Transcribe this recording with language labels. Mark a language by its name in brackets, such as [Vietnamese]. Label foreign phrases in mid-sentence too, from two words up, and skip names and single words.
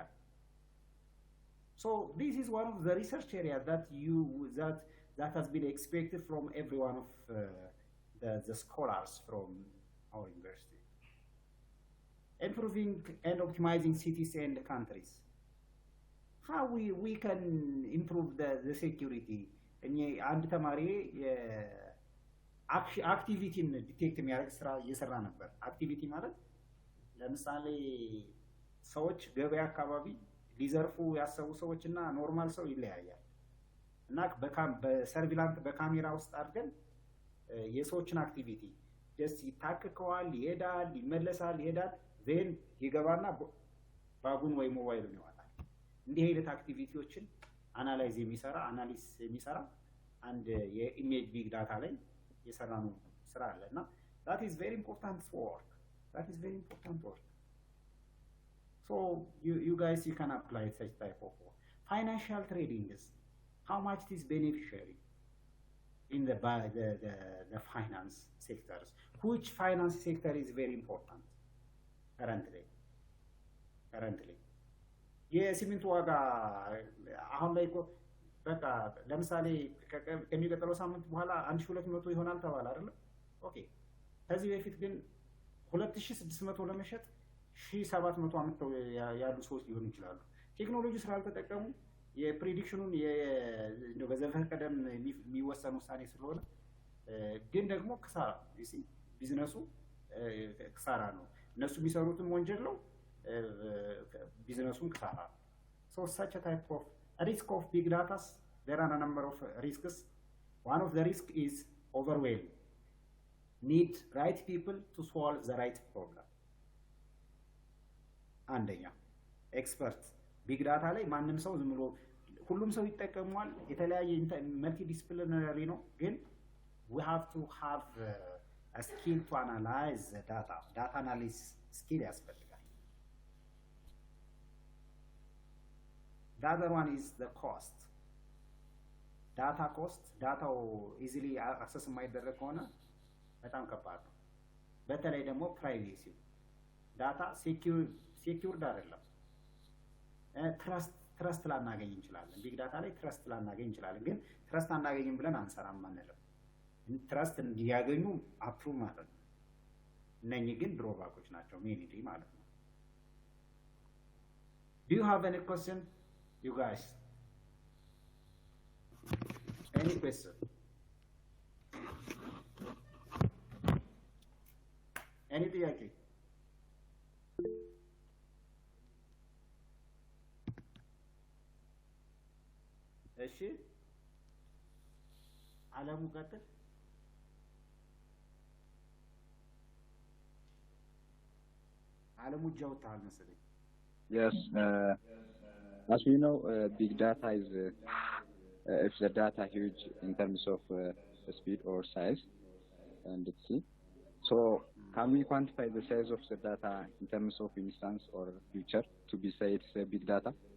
[English] So this is one of the research areas that has been expected from every one of the scholars from our university. Improving and optimizing cities and countries. How we can improve the security? [Amharic] አንድ ተማሪ [English] activity detect [Amharic] የሚያደርግ ስራ እየሰራ ነበር። አክቲቪቲ ማለት ለምሳሌ ሰዎች ገበያ አካባቢ ሊዘርፉ ያሰቡ ሰዎች እና ኖርማል ሰው ይለያያል። እና በሰርቪላንት በካሜራ ውስጥ አድርገን የሰዎችን አክቲቪቲ ደስ ይታከከዋል፣ ይሄዳል፣ ይመለሳል፣ ይሄዳል፣ ዜን ይገባና ባጉን ወይ ሞባይሉን ይዋጣል። እንዲህ አይነት አክቲቪቲዎችን አናላይዝ የሚሰራ አንድ የኢሜጅ [English] big data [Amharic] ላይ የሰራነው ስራ አለ እና [English] that is very important work. So you guys, you can apply such type of work. Financial trading is how much it is beneficiary in the finance sectors. Which finance sector is very important currently? [Amharic] የሲሚንቶ ዋጋ አሁን ላይ እኮ በቃ ለምሳሌ ከሚቀጥለው ሳምንት በኋላ 1200 ይሆናል ተባለ አይደል? ኦኬ። ከዚህ በፊት ግን 2600 ለመሸጥ 1700 አመጣው ያሉ ሰዎች ሊሆኑ ይችላሉ። ቴክኖሎጂ ስላልተጠቀሙ የፕሬዲክሽኑን በዘፈቀደም የሚወሰን ውሳኔ ስለሆነ ግን ደግሞ ክሳራ ቢዝነሱ ክሳራ ነው። እነሱ የሚሰሩትም ወንጀል ነው፣ ቢዝነሱም ክሳራ ነው። [English] So such a type of risk of big data, there are a number of risks. One of the risks is overwhelm. Need right people to solve the right problem. [Amharic] አንደኛ ኤክስፐርት ቢግ ዳታ ላይ ማንም ሰው ዝም ብሎ ሁሉም ሰው ይጠቀማል። የተለያየ መልቲ ዲስፕሊነሪ ነው፣ ግን [English] we have to have a skill to analyze the data analysis skill [Amharic] ያስፈልጋል። [English] The other one is the cost. Data cost, data easily access [Amharic] የማይደረግ ከሆነ በጣም ከባድ ነው። በተለይ ደግሞ [English] privacy data [Amharic] ሴኪዩርድ አይደለም። ትረስት ላናገኝ እንችላለን። [English] big data [Amharic] ላይ ትረስት ላናገኝ እንችላለን። ግን ትረስት አናገኝም ብለን አንሰራም አንልም። ትረስት እንዲያገኙ አፕሩቭ ማለት ነው። እነኚህ ግን ድሮባኮች ናቸው ሜንሊ ማለት ነው። [English] Do you have any question, you guys? Any question? Any ጥያቄ? [Amharic] እሺ አለሙ ቀጥል። አለሙ ጃውታል መሰለኝ። [English] Yes, as we know, big data is if the data huge in terms of speed or size, and let's see. So, can we quantify the size of the data in terms of instance or future to be say it's a big data?